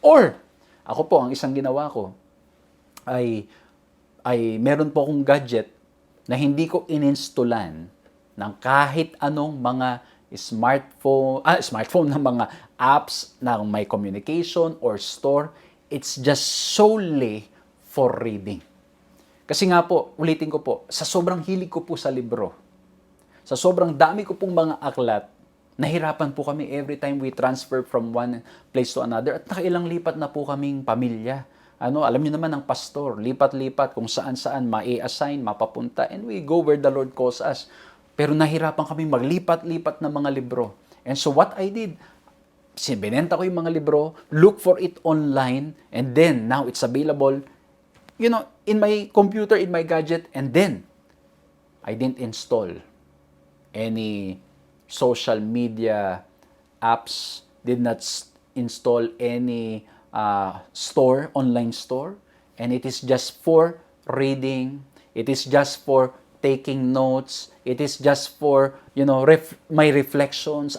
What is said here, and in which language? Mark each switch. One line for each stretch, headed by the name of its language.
Filipino: Or, ako po, ang isang ginawa ko, ay meron po akong gadget na hindi ko ininstallan ng kahit anong mga smartphone ng mga apps na may communication or store.
English: It's just solely for reading.
Filipino: Kasi nga po, ulitin ko po, sa sobrang hilig ko po sa libro, sa sobrang dami ko pong mga aklat, nahirapan po kami
English: every time we transfer from one place to another
Filipino: at nakailang lipat na po kaming pamilya. Alam niyo naman ang pastor, lipat-lipat kung saan-saan ma-assign, mapapunta,
English: and we go where the Lord calls us.
Filipino: Pero nahirapan kami maglipat-lipat ng mga libro.
English: And so what I did,
Filipino: binenta ko yung mga libro,
English: look for it online, and then now it's available in my computer, in my gadget, and then I didn't install any social media apps, did not install any online store, and it is just for reading, it is just for taking notes, it is just for, my reflections.